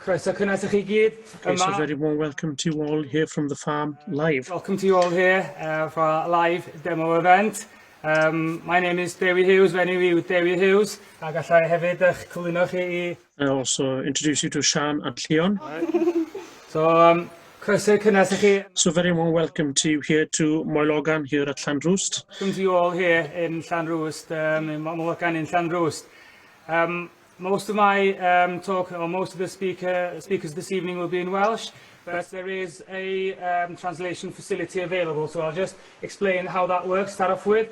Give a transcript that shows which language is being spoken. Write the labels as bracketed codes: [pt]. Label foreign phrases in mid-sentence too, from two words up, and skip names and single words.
[cy] Croeso cynnes I chi gyd [en] Okay, so [cy] yma. [en] very warm welcome to you all here from the farm live. Welcome to you all here for our live demo event. My name is Dewi Hughes, [cy] fe'n yw Dewi Hughes, a gallai hefyd eich cyflwyno chi I... [en] I also introduce you to Sian and Leon. So, [cy] croeso cynnes I chi. [en] So very warm welcome to you here to Moelogan here at Llanrwst. Welcome to you all here in Llanrwst, in Moelogan in Llanrwst. Most of my talk, or most of the speakers this evening will be in Welsh, but there is a translation facility available, so I'll just explain how that works, start off with.